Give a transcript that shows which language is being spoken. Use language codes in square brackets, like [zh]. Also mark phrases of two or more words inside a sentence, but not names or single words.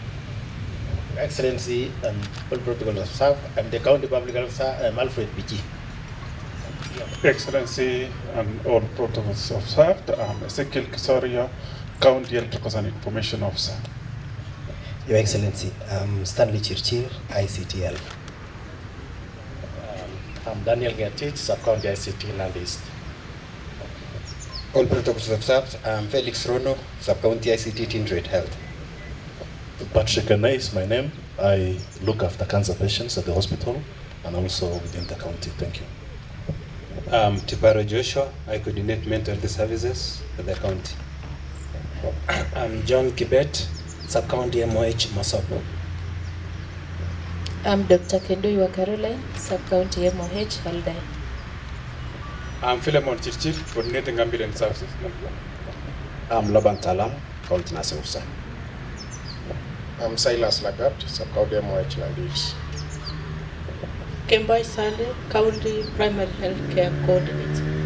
[en] Your Excellency, all protocols observed. I'm the County Public Health Officer, Alfred PG. Excellency, and all protocols observed. Ezekiel Kisorio, County Health Records and Information Officer. Your Excellency, Stanley Chirchir, ICTL. I'm Daniel Gatich, Sub-County ICT Nandi East. All protocols observed. Felix Rono, Sub-County ICT Tindred Health. Patrick Anay is my name. I look after cancer patients at the hospital and also within the county. Thank you. Tiparo Joshua, I coordinate mental health services for the county. I'm John Kibet, Sub-County MOH Masopo. I'm Dr. Kendoiwa Caroline, Sub-County MOH Haldai. I'm Philemon Chirchir, coordinating ambulance services. I'm Laban Talam, County Nursing Officer. I'm Silas Lagat, Sub-County MOH Nandi. Kembai Sale, County Primary Health Care Coordinator.